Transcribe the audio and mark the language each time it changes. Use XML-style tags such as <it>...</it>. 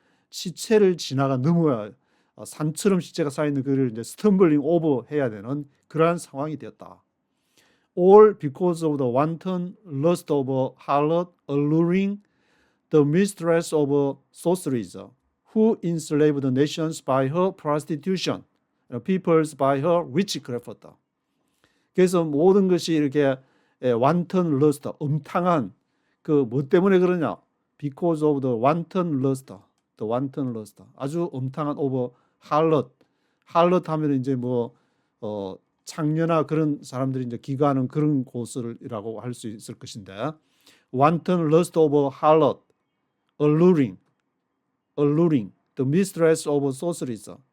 <ko>시체를 지나가 넘어야 산처럼 시체가 쌓이는 그를 이제</ko> <en>stumbling over</en> <ko>해야 되는 그러한 상황이 되었다.</ko> <en>All because of the wanton lust of a harlot alluring the mistress of sorceries, who enslaved the nations by her prostitution, peoples by her witchcraft.</en> <ko>그래서 모든 것이 이렇게</ko> <en>wanton lust,</en> <ko>음탕한 그 뭐 때문에 그러냐?</ko> <en>Because of the wanton lust,</en> <ko>아주 음탕한</ko> <en>of harlot</en> <ko>하면 이제 뭐 창녀나 그런 사람들이 이제 기거하는 그런 곳을이라고 할 수 있을 것인데,</ko> <en>wanton lust of harlot, alluring, the mistress of sorceries.</en>